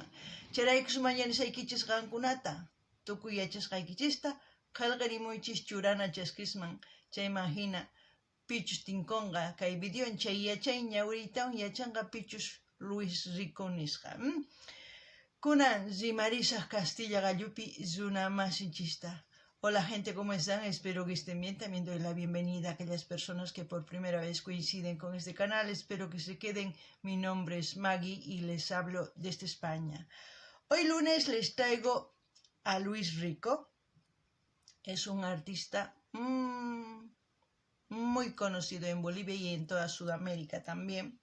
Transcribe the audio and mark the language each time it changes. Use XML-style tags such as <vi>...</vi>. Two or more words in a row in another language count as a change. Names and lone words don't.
<qu>Chayraykus mañanisaykichis qankunata tukuy yachasqaykichista qillqarimuychis churana chaskisman. Chayman hina pichus tinkunqa kay videon chay yachay ñawiritawan yachanqa pichus Luis Rico nisqa. Kunan rimarisaq Castilla gallupi runa masinchista.</qu> <es>Hola gente, ¿cómo están? Espero que estén bien. También doy la bienvenida a aquellas personas que por primera vez coinciden con este canal. Espero que se queden. Mi nombre es Maggie y les hablo desde España. Hoy lunes les traigo a Luis Rico. Es un artista muy conocido en Bolivia y en toda Sudamérica también.</es>